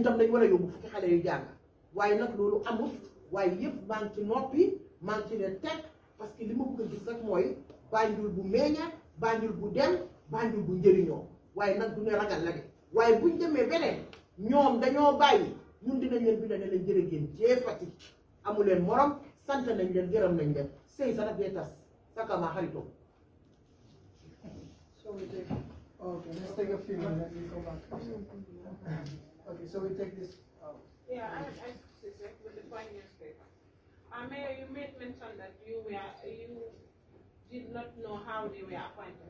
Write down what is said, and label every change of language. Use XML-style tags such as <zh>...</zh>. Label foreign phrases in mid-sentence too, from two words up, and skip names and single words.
<wo>tam lañ war a yóbbu fukki xale yu jàng waaye nag loolu amul waaye yëpp maa ngi ci noppi maa ngi ci leen teg</wo> <fr>parce que</fr> <wo>li ma bëgg a gis rek mooy Banjul bu meñña Banjul bu dem Banjul bu njëriñoo waaye nag du ne ragal la de waaye buñ demee beneen ñoom dañoo bàyyi ñun dinañ leen bind ne leen jërë ngeen jëfati amu leen morom sant nañ leen gërëm nañ leen sëy sa daf dee tas sakama xaritoo.</wo> <en>So we take, okay, let's take a few minutes and go back. Okay, so we take this. Yeah, I with the point newspaper. Mayor, you made mention that you did not know how they were appointed.</en>